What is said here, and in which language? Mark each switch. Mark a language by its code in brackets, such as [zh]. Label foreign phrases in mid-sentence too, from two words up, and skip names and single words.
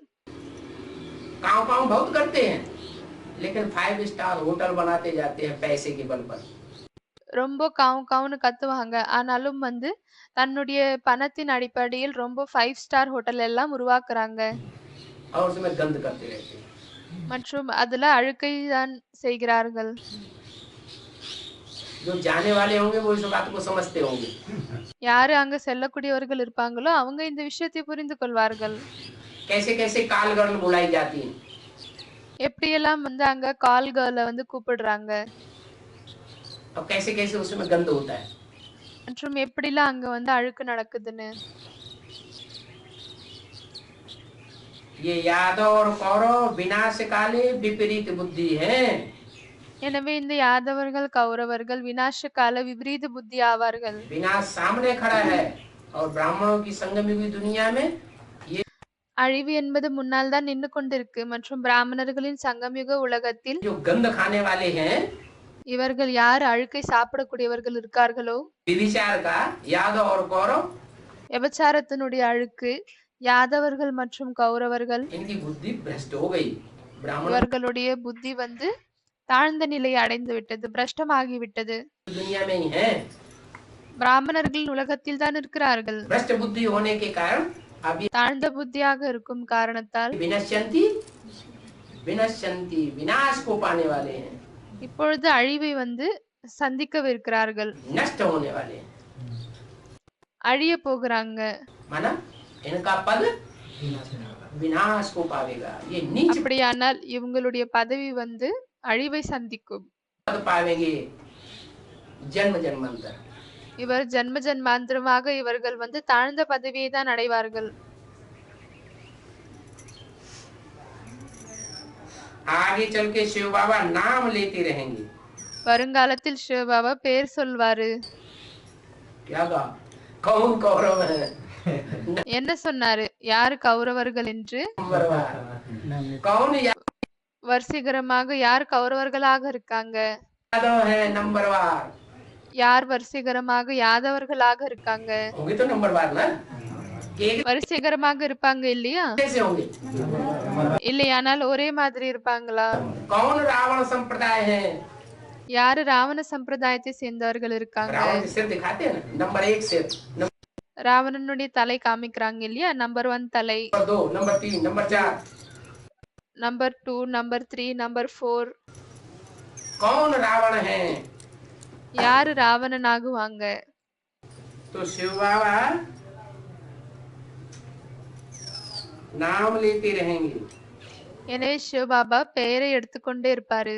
[hi] काव काव बहुत करते हैं, लेकिन 5 [en] star hotel [hi] बनाते जाते हैं पैसे के बल पर। [ta] ரொம்ப காவு காவுன்னு கத்துவாங்க, ஆனாலும் வந்து தன்னுடைய பணத்தின் அடிப்படையில் ரொம்ப 5 [en] star hotel [ta] எல்லாம் உருவாக்குறாங்க. [hi] और उसमें गंद करते रहते हैं। [ta] மற்றும் அதுல அழுக்கை தான் செய்கிறார்கள். [hi] जो जाने वाले होंगे वो इस बात को समझते होंगे। [ta] யாரு அங்க செல்லக்கூடியவர்கள் இருப்பாங்களோ அவங்க இந்த விஷயத்தை புரிந்து கொள்வார்கள். [hi] कैसे कैसे [en] call girl [hi] बुलाई जाती है, [ta] எப்படியெல்லாம் வந்து அங்க [en] call girl [ta] வந்து கூப்பிடுறாங்க, [hi] और कैसे कैसे उसमें गंद होता है। [ta] மற்றும் எப்படிலாம் அங்க வந்து அழுக்கு நடக்குதுன்னு. [hi] ये यादव और कौरव [sa] विनाश काले विपरीत बुद्धि [hi] है। [ta] எனவே இந்த யாதவர்கள் கௌரவர்கள் [sa] विनाश काल विपरीत बुद्धि [ta] ஆவார்கள். [hi] विनाश सामने खड़ा है और ब्राह्मणों की संगमयुगी दुनिया में ये [ta] அழிவு என்பது முன்னால் தான் நின்று கொண்டிருக்கு. மற்றும் பிராமணர்களின் சங்கமயுக உலகத்தில் [hi] जो गंद खाने वाले हैं, [ta] இவர்கள் யார் அழுக்கை சாப்பிடக்கூடியவர்கள் இருக்கார்களோ, [hi] विभिचार का यादव और कौरव, [ta] விபச்சாரத்தினுடைய அழுக்கு யாதவர்கள் மற்றும் கௌரவர்கள், [hi] इनकी बुद्धि भ्रष्ट हो गई। ब्राह्मण [ta] இவர்களுடைய புத்தி வந்து தாழ்ந்த நிலையை அடைந்து விட்டது, பிரஷ்டமாகிவிட்டது. [hi] दुनिया में ही है। [ta] பிராமணர்கள் உலகத்தில் தான் இருக்கிறார்கள். [hi] भ्रष्ट बुद्धि होने के कारण अब ये [ta] தாழ்ந்த புத்தியாக இருக்கும் காரணத்தால் [sa] विनश्यन्ति विनश्यन्ति [hi] विनाश को पाने वाले हैं, [ta] இப்பொழுது அழிவை சந்திக்கவிருக்கிறார்கள், [hi] नष्ट होने वाले हैं। [ta] அழிய போகிறாங்க. [hi] माना इनका पद विनाश को पावेगा। ये नीच [ta] அப்படியானால் இவங்களுடைய பதவி அழிவை சந்திக்கும். [hi] पद पावेंगे जन्म जन्मांतर। [ta] இவர் ஜன்ம ஜன்மாந்திரமாக இவர்கள் தாழ்ந்த பதவியை தான் அடைவார்கள். [hi] आगे चल के शिव बाबा नाम लेते रहेंगे। [ta] வருங்காலத்தில் சிவபாபா பெயர் சொல்வாரு. [hi] क्या कहा? कौन कौरव है? [ta] என்ன சொன்னாரு? யாரு கௌரவர்கள் என்று. [hi] नंबरवार कौन [ta] வரிசைகரமாக யார் கௌரவர்களாக இருக்காங்க, [hi] यादव है नंबरवार, [ta] யார் வரிசைகரமாக யாதவர்களாக இருக்காங்க. [hi] होंगे तो नंबरवार ना, एक [ta] வரிசைகரமாக இருப்பாங்க இல்லையா? [hi] जैसे होंगे। [ta] இல்லையானால் ஒரே மாதிரி இருப்பாங்களா? [hi] कौन रावण संप्रदाय है? [ta] யாரு ராவண சம்பிரதாயத்தை சேர்ந்தவர்கள் இருக்காங்க. [hi] रावण के सिर दिखाते हैं ना, नंबर 1 सिर, [ta] ராவணனுடைய தலை காமிக்கிறாங்க இல்லையா? நம்பர் 1 தலை, [hi] नंबर 2, नंबर 3, नंबर 4। [ta] நம்பர் 2, நம்பர் 3, நம்பர் 4. [hi] कौन रावण है? [ta] யாரு ராவணன் ஆகுவாங்க? [hi] तो शिव बाबा नाम लेते रहेंगे। [ta] எனவே சிவபாபா பெயரை எடுத்துக்கொண்டே இருப்பாரு.